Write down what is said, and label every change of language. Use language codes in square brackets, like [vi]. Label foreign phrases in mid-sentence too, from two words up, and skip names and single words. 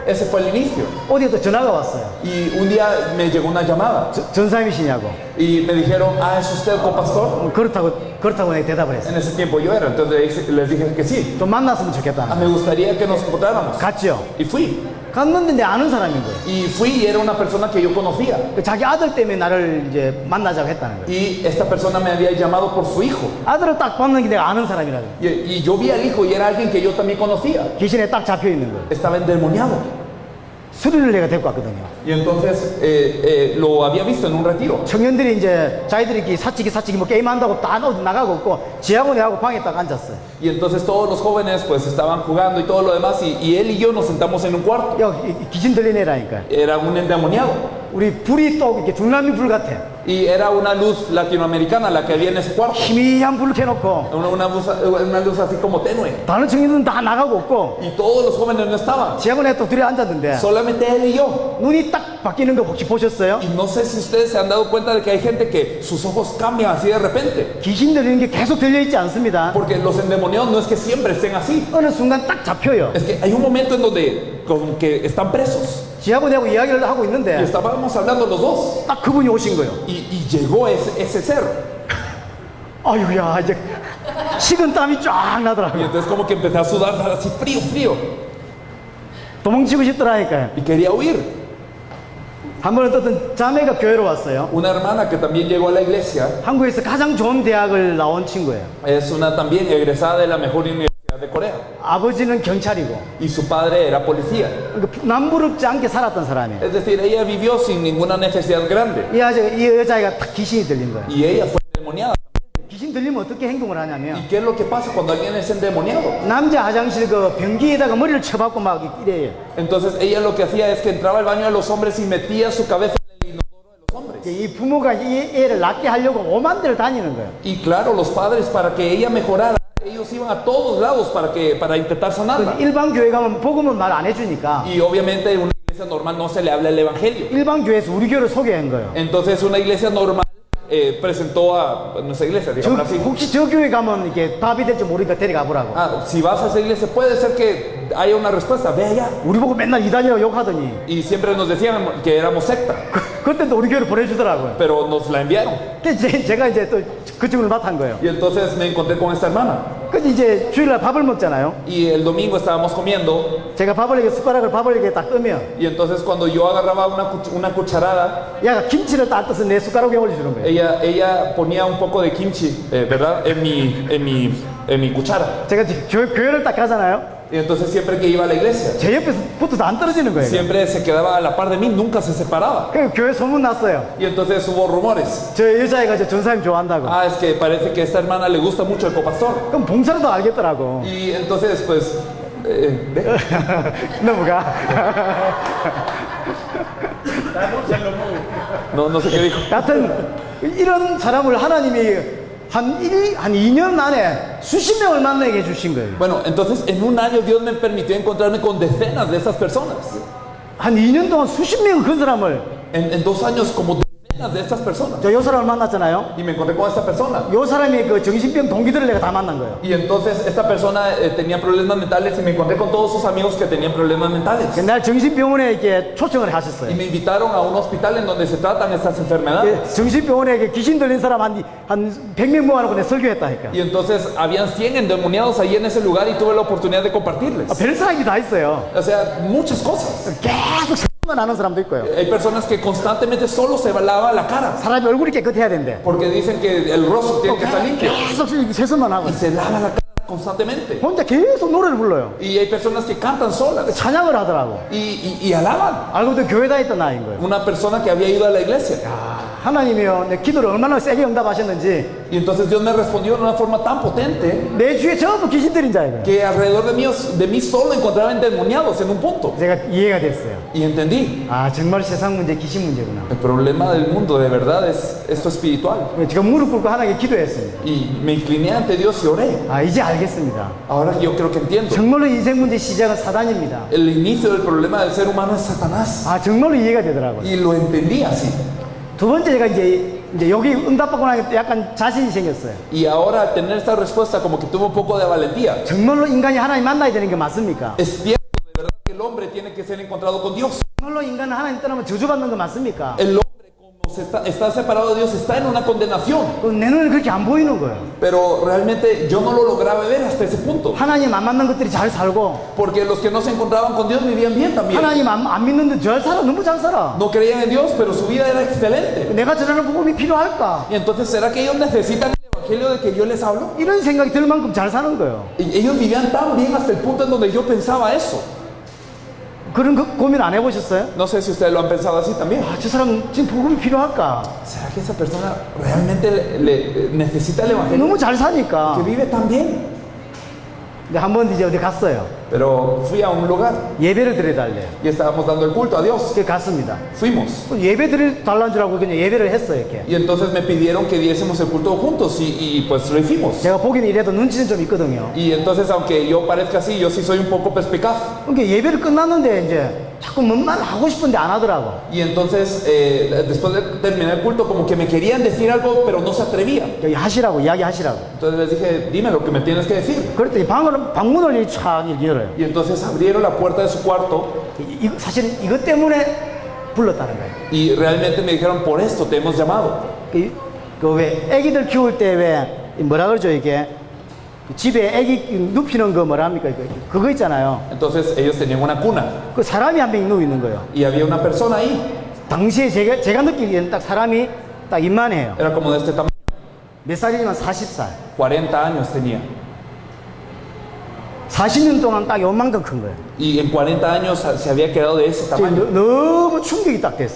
[es] Ese fue el inicio. [ko] 어디에 또 전화가 왔어요. [es] Y un día me llegó una llamada [ko] 전사님이시냐고. [es] y me dijeron, ah, ¿es usted copastor? [ko] 그렇다고 내가 대답을 했어요. [es] En ese tiempo yo era, entonces les dije que sí. [ko] 좀 만났으면 좋겠다. [es] Ah, me gustaría que nos encontráramos. [ko] 갔죠. [es] Y fui. [ko] 갔는데 내 아는 사람인 거예요. [es] Y fui y era una persona que yo conocía. [ko] 자기 아들 때문에 나를 이제 만나자고 했다는 거예요. [es] Y esta persona me había llamado por su hijo. [ko] 아들을 딱 봤는 게 내가 아는 사람이라고. [es] Y yo vi al hijo y era alguien que yo también conocía. [ko] 귀신에 딱 잡혀 있는 거예요. [es] Estaba endemoniado. [ko] 수리를 내가 데리고 왔거든요. [es] Y entonces lo había visto en un retiro. [ko] 청년들이 이제 자기들이 사치기 뭐 게임한다고 다 나가고 없고 지하고 내하고 방에 딱 앉았어요. [es] Y entonces todos los jóvenes pues estaban jugando y todo lo demás y él y yo nos sentamos en un cuarto. [ko] 야, 귀신 들린 애라니까. [es] Era un endemoniado [ko] 우리 불이 또 이렇게 중남미 불 같아. [es] y era una luz latinoamericana la que había en ese cuarto. [ko] 희미한 불을 켜놓고 [es] Una luz así como tenue. [ko] 다른 청년들은 다 나가고 없고 [es] Y todos los jóvenes no estaban. [ko] 지하고 내가 또 둘이 앉았는데 [es] Solamente él y yo. [ko] 눈이 딱 바뀌는 거 혹시 보셨어요? [es] Y no sé si ustedes se han dado cuenta de que hay gente que sus ojos cambian así de repente. [ko] 귀신 들리는 게 계속 들려있지 않습니다. [es] Porque los endemoniados no es que siempre estén así. [ko] 어느 순간 딱 잡혀요. [es] Es que hay un momento en donde como que están presos. [ko] 지하고 내하고 이야기를 하고 [es] Y [ko] 있는데 [es] estábamos hablando los dos. [ko] 딱 그분이 오신 거예요. [es] Y llegó ese ser. [ko] 아유야 이제 식은 땀이 쫙 [es] Y [ko] 나더라고요. [es] entonces como que empecé a sudar así frío. [ko] 도망치고 싶더라니까요. [es] Y quería huir. [ko] 한 번은 어떤 자매가 교회로 왔어요. [es] Una hermana que también llegó a la iglesia [ko] 한국에서 가장 좋은 대학을 나온 친구예요. [es] es una también egresada de la mejor universidad de Corea. [ko] 아버지는 경찰이고 [es] Y su padre era policía. [ko] 그러니까 남부럽지 않게 살았던 사람이에요. [es] Es decir, ella vivió sin ninguna necesidad grande. [ko] 이 여자애가 딱 귀신이 들린 거예요. [es] Y ella fue endemoniada. [ko] 귀신 들리면 어떻게 행동을 하냐면 [es] ¿Y qué es lo que pasa cuando alguien es endemoniado? [ko] 남자 화장실 그 변기에다가 머리를 쳐박고 막 이래요. [es] Entonces ella lo que hacía es que entraba al baño de los hombres y metía su cabeza en el inodoro de los hombres. [ko] 이 부모가 이 애를 낫게 하려고 오만 데를 다니는 거예요. [es] Y claro, los padres para que ella mejorara, ellos iban a todos lados para intentar sanarla. [ko] 일반 교회 가면 복음은 말 안 해주니까 [es] Y obviamente en una iglesia normal no se le habla el evangelio. [ko] 일반 교회에서 우리 교회를 소개한 거예요. [es] Entonces una iglesia normal presentó a nuestra iglesia, digamos así. [ko] 혹시 저 교회 가면 이렇게 답이 될지 모르니까 데려가 보라고. [es] Ah, si vas a esa iglesia puede ser que haya una respuesta, ve allá. [ko] 우리 보고 맨날 이단이라고 욕하더니 [es] Y siempre nos decían que éramos secta, [ko] 그때도 우리 교회를 보내주더라고요. [es] pero nos la enviaron. [ko] 그래서 제가 이제 또 그쪽을 맡은 거예요. [es] Y entonces me encontré con esta hermana. [ko] 그래서 이제 주일날 밥을 먹잖아요. [es] Y el domingo estábamos comiendo. [ko] 제가 밥을 이렇게 숟가락을 밥을 이렇게 딱 뜨면 [es] Y entonces cuando yo agarraba una cucharada, [ko] 얘가 김치를 딱 떠서 내 숟가락에 올려주는 거예요. [es] ella ponía un poco de kimchi, ¿verdad? En mi cuchara. [ko] 제가 교회를 딱 가잖아요. [es] Y entonces siempre que iba a la iglesia, [ko] 제 옆에서 붙어서 안 떨어지는 거예요. [es] siempre se quedaba a la par de mí, nunca se separaba. [ko] 그래서 교회 소문 났어요. [es] Y entonces hubo rumores. [ko] 저 여자애가 저 전사님 좋아한다고. [es] Ah, es que parece que a esta hermana le gusta mucho el copastor. [ko] 그럼 봉사로도 알겠더라고. [es] Y entonces, pues, ¿ve? [ko] 넘어가. [es] No sé qué dijo. [ko] 여하튼 이런 사람을 하나님이 한 2년 안에 수십 명을 만나게 해주신 거예요. [es] Bueno, entonces en un año Dios me permitió encontrarme con decenas de esas personas. [ko] 한 2년 동안 수십 명 그 사람을 [es] En 2 años, como decenas de estas personas. [ko] 저 요 사람을 만났잖아요. [es] Y me encontré con esta persona. [ko] 요 사람의 그 정신병 동기들을 내가 다 만난 거예요. [es] Y entonces esta persona tenía problemas mentales y me encontré con todos sus amigos que tenían problemas mentales. [ko] 날 정신병원에 이렇게 초청을 하셨어요. [es] Y me invitaron a un hospital en donde se tratan estas enfermedades. [ko] 정신병원에 이렇게 귀신 들린 사람 한 100명 모아놓고 내가 설교했다니까. [es] Y entonces habían 100 endemoniados ahí en ese lugar y tuve la oportunidad de compartirles. [ko] 별 사람이 다 있어요. [es] O sea, muchas cosas. [ko] 계속 생각만 하는 사람도 있고요. [es] Hay personas que constantemente solo se lava la cara [ko] 사람이 얼굴이 깨끗해야 된대. [es] porque dicen que el rostro tiene que estar limpio [ko] 계속 세수만 하고 [es] y se lava la cara constantemente. [ko] 혼자 계속 노래를 불러요. [es] Y hay personas que cantan solas [ko] 찬양을 하더라고. [es] y alaban. [ko] 알고 보니 교회 다녔던 아이인 거예요. [es] Una persona que había ido a la iglesia. [ko] 하나님이요, 내 기도를 얼마나 세게 응답하셨는지 [es] Y entonces Dios me respondió de una forma tan potente [ko] 내 주위에 전부 귀신 들인 자예요. [es] que alrededor de mí solo encontraba endemoniados en un punto. [ko] 제가 이해가 됐어요. [es] Y entendí. [ko] 아, 정말 세상 문제 귀신 문제구나. [es] El problema del mundo de verdad es esto espiritual. [ko] 제가 무릎 꿇고 하나님께 기도했습니다. [es] Y me incliné ante Dios y oré. [ko] 아, 이제 알겠습니다. [es] Ahora yo creo que entiendo. [ko] 정말로 인생 문제 시작은 사단입니다. [es] El inicio del problema del ser humano es Satanás. [ko] 아, 정말로 이해가 되더라고요. [es] Y lo entendí así. [ko] 두 번째 제가 이제 여기 응답받고 나니까 약간 자신이 생겼어요. [es] Y ahora al tener esta respuesta como que tuve un poco de valentía. [ko] 정말로 인간이 하나님 만나야 되는 게 맞습니까? [es] Es cierto de verdad que el hombre tiene que ser encontrado con Dios. [ko] 정말로 인간은 하나님 떠나면 저주받는 거 맞습니까? [es] El hombre como está separado de Dios está en una condenación. [ko] 내 눈에 그렇게 안 보이는 거예요. [es] Pero realmente yo no lo lograba ver hasta ese punto. [ko] 하나님 안 만난 것들이 잘 살고 [es] Porque los que no se encontraban con Dios vivían bien también. [ko] 하나님 안 믿는데 잘 살아. 너무 잘 살아. [es] No creían en Dios, pero su vida era excelente. [ko] 내가 전하는 복음이 필요할까? [es] Y entonces, ¿será que ellos necesitan el evangelio del que yo les hablo? [ko] 이런 생각이 들 만큼 잘 사는 거예요. [es] Y ellos vivían tan bien hasta el punto en donde yo pensaba eso. [ko] 그런 고민 안 해보셨어요? [es] No sé si ustedes lo han pensado así también. [ko] 아, 저 사람 지금 복음이 필요할까? [es] ¿Será que esa persona realmente le necesita el evangelio? [ko] 너무 잘 [es] Que [ko] 사니까. [es] vive tan bien. [ko] 근데 한 번 이제 어디 갔어요. [es] Pero fui a un lugar [ko] 예배를 드려달래요. [es] y estábamos dando el culto a Dios. [ko] 그래서 갔습니다. [es] Fuimos. [ko] 예배 드려달라는 줄 알고 그냥 예배를 했어요, 이렇게. [es] Y entonces me pidieron que diésemos el culto juntos y pues lo hicimos. [ko] 제가 보기는 이래도 눈치는 좀 있거든요. [es] Y entonces, aunque yo parezca así, yo sí soy un poco perspicaz. [ko] 그러니까 예배를 끝났는데 이제 자꾸 뭔 말 하고 싶은데 안 하더라고. [es] Y entonces, después de terminar el culto, como que me querían decir algo, pero no se atrevían. [ko] 여기 하시라고, 이야기하시라고. [es] Entonces les dije, dime lo que me tienes que decir. [ko] 그랬더니 방문을 촥 이렇게 열어요. [es] Y entonces abrieron la puerta de su cuarto [ko] 사실은 이것 때문에 불렀다는 거예요. [es] y realmente me dijeron, por esto te hemos llamado. [ko] 그 왜 애기들 키울 때 왜 뭐라 그러죠 이게 집에 애기 눕히는 거 뭐라 합니까 그거 있잖아요. [es] Entonces ellos tenían una cuna [ko] 그 사람이 한 명 누워 있는 거예요. [es] y había una persona ahí. [ko] 당시에 제가 느끼기에는 딱 사람이 딱 이만해요. [es] Era como de este tamaño. [ko] 몇 살이지만 40살. [es] 40 años tenía. [ko] 40년 동안 딱 요만큼 큰 거예요. [es] Y en 40 años se había quedado de ese tamaño. [ko] 너무 충격이 딱 됐어요.